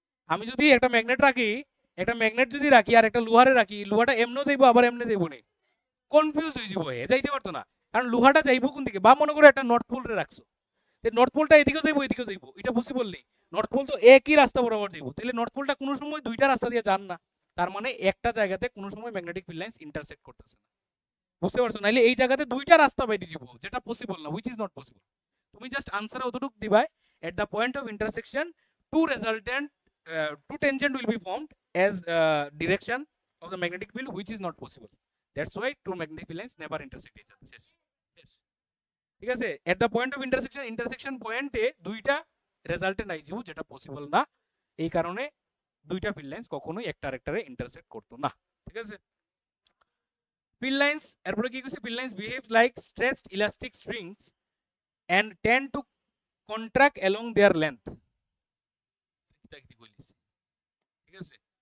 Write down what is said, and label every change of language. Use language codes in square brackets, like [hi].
[bn] আমি যদি একটা ম্যাগনেট রাখি, একটা ম্যাগনেট যদি রাখি আর একটা লোহারে রাখি, লোহাটা এমনও যাইবো আবার এমনে যাইবো নি, কনফিউজ হয়ে যাবো, যাইতে পারতো না, কারণ লোহাটা যাইবো কোন দিকে? বা মনে করো একটা নর্থ পোল রে রাখছো, নর্থ পোলটা এদিকেও যাইবো এদিকেও যাইবো, এটা পসিবল নেই। নর্থ পোল তো একই রাস্তা বরাবর যাইবো, তাহলে নর্থ পোলটা কোনো সময় দুইটা রাস্তা দিয়ে যান না, তার মানে একটা জায়গাতে কোনো সময় ম্যাগনেটিক ফিল্ড লাইন্স ইন্টারসেক্ট করতেছে না, বুঝতে পারছো? নাইলে এই জায়গাতে দুইটা রাস্তা বাইরে যাবো, যেটা পসিবল না, [en] Which is not possible. [bn] তুমি জাস্ট আনসারে অতটুকু দিবাই, [en] at the point of intersection two resultant two tangent will be formed as direction of the magnetic field which is not possible, that's why two magnetic field lines never intersect each other, [bn] শেষ, ঠিক আছে? [en] at the point of intersection, [bn] intersection point এ দুইটা resultant আইজিও, যেটা possible না, এই কারণে দুইটা field lines কখনোই একটা আরেকটারে ইন্টারসেক্ট করতো না, ঠিক আছে? ফিল্ড লাইন্স এরপরে কি কইছে, [en] field lines behaves like stretched elastic strings and tend to contract along their length, [bn] ঠিক আছে?